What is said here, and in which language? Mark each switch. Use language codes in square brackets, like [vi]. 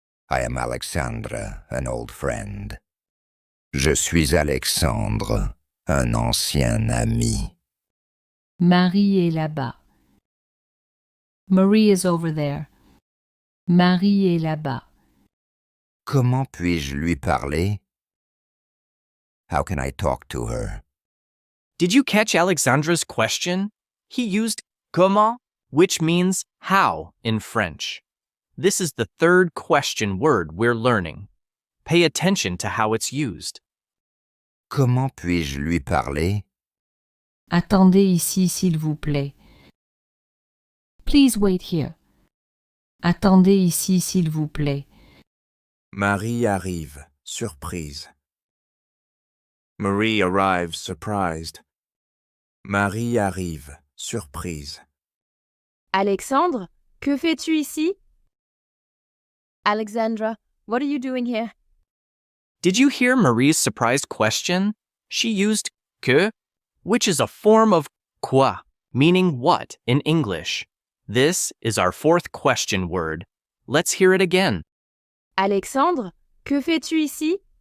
[en] I am Alexandre, an old friend. [fr] Je suis Alexandre, un ancien ami. Marie est là-bas. [en] Marie is over there. [fr] Marie est là-bas. Comment puis-je lui parler? [en] How can I talk to her? Did you catch Alexandra's question? He used comment, which means how in French. This is the third question word we're learning. Pay attention to how it's used. [fr] Comment puis-je lui parler? Attendez ici, s'il vous plaît. [en] Please wait here. [fr] Attendez ici, s'il vous plaît. Marie arrive, surprise. [en] Marie arrives, surprised. [fr] Marie arrive, surprise. Alexandre, que fais-tu ici? [en] Alexandra, what are you doing here? Did you hear Marie's surprised question? She used que, which is a form of quoi, meaning what in English. This is our fourth question word. Let's hear it again. [fr] Alexandre, que fais-tu ici?